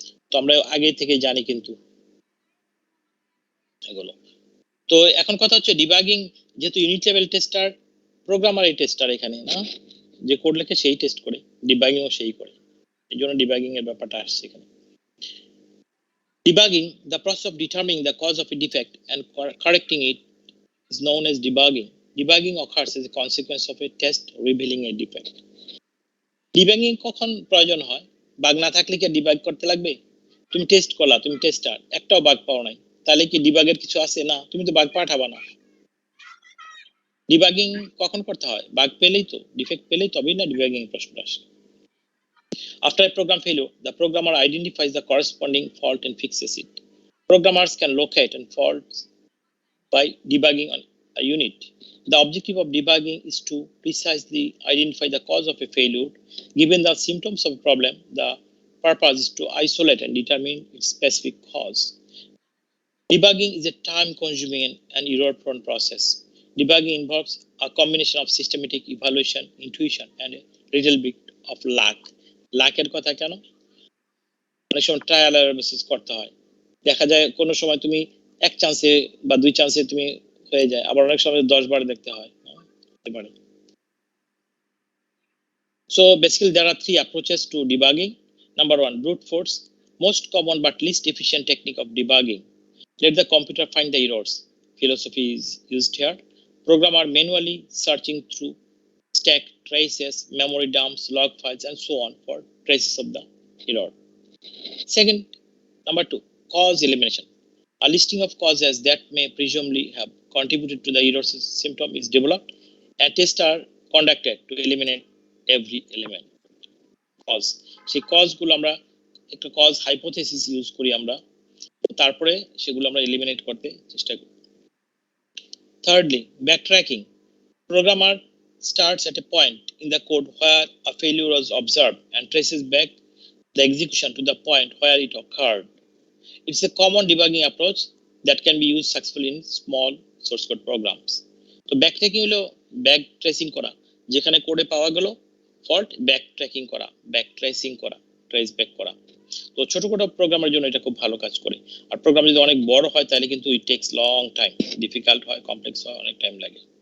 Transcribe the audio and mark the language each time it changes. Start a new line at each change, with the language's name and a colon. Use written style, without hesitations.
Bangla: তো আমরা আগে থেকে জানি কিন্তু এগুলো। তো এখন কথা হচ্ছে ডিবাগিং, যেহেতু ইউনিট লেভেল টেস্টার, প্রোগ্রামার এই টেস্টার এখানে না, যে কোড লেখে সেই টেস্ট করে, ডিবাগিংও সেই করে, এই জন্য ডিবাগিং এর ব্যাপারটা আসছে এখানে।
English: Debugging, the process of determining the cause of a defect and correcting it, is known as debugging. Debugging occurs as a consequence of a test revealing a defect.
Bangla: Debugging কখন প্রয়োজন হয়? বাগ না থাকলে কি ডিবাগ করতে লাগবে? তুমি test করলা, তুমি টেস্টার, একটাও বাগ পাও নাই, তাহলে কি ডিবাগের কিছু আছে? না, তুমি তো বাগ পাঠাবা না। ডিবাগিং কখন করতে হয়? বাগ পেলেই তো, ডিফেক্ট পেলেই তবেই না ডিবাগিং প্রশ্নটা আসে।
English: After a program failure, the programmer identifies the corresponding fault and fixes it. Programmers can locate and faults by debugging on a unit. The objective of debugging is to precisely identify the cause of a failure. Given the symptoms of a problem, the purpose is to isolate and determine its specific cause. Debugging is a time-consuming and error-prone process. Debugging involves a combination of systematic evaluation, intuition, and a little bit of luck.
Bangla: লাকের কথা কেন? অনেক সময় trial এর basis করতে হয়, দেখা যায় কোনো সময় তুমি এক চান্সে বা দুই চান্সে তুমি হয়ে যায়, আবার অনেক সময় 10 বার দেখতে হয়।
English: So basically there are three approaches to debugging. Number one, brute force, most common but least efficient technique of debugging. Let the computer find the errors. Philosophy is used here. Programmer manually searching through stack traces, memory dumps, log files, and so on for traces of the error. Second, number two, cause elimination. A listing of causes that may presumably have contributed to the error symptom is developed. A tests are conducted to eliminate every element.
Bangla: Cause, সেই কজগুলো আমরা একটা cause hypothesis use করি আমরা, তারপরে সেগুলো আমরা eliminate করতে চেষ্টা করি।
English: Thirdly, backtracking. Programmer starts at a point in the code where a failure was observed and traces back the execution to the point where it occurred. It's a common debugging approach that can be used successfully in small source code programs.
Bangla: তো backtracking হলো back tracing করা, যেখানে কোডে পাওয়া গেল fault, backtracking করা, back tracing করা, trace back করা। তো ছোটখাটো প্রোগ্রামের জন্য এটা খুব ভালো কাজ করে। আর প্রোগ্রাম যদি অনেক বড় হয় তাহলে কিন্তু
English: it takes long time,
Bangla: ডিফিকাল্ট হয়, কমপ্লেক্স হয়, অনেক টাইম লাগে।